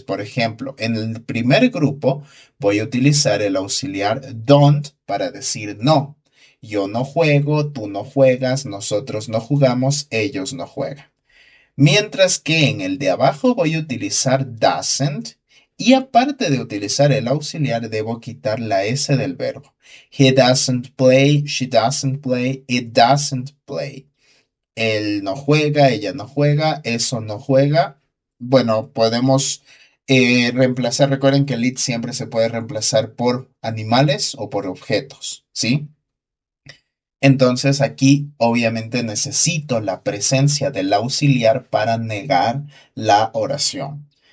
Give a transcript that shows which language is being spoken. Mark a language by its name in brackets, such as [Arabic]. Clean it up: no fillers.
[Spanish] Por ejemplo, en el primer grupo voy a utilizar el auxiliar don't para decir no. Yo no juego, tú no juegas, nosotros no jugamos, ellos no juegan. Mientras que en el de abajo voy a utilizar doesn't y aparte de utilizar el auxiliar debo quitar la S del verbo. [English] He doesn't play, she doesn't play, it doesn't play. [Spanish] Él no juega, ella no juega, eso no juega. Bueno, podemos reemplazar, recuerden que el it siempre se puede reemplazar por animales o por objetos, ¿sí? Entonces aquí obviamente necesito la presencia del auxiliar para negar la oración.